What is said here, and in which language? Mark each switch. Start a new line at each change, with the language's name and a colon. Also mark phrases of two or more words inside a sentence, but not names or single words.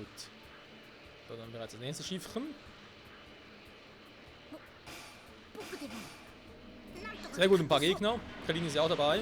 German: So, dann bereits das nächste Schiffchen.
Japanese: 僕でもなんとか
German: Sehr gut, ein paar Gegner. Krillin ist ja auch dabei.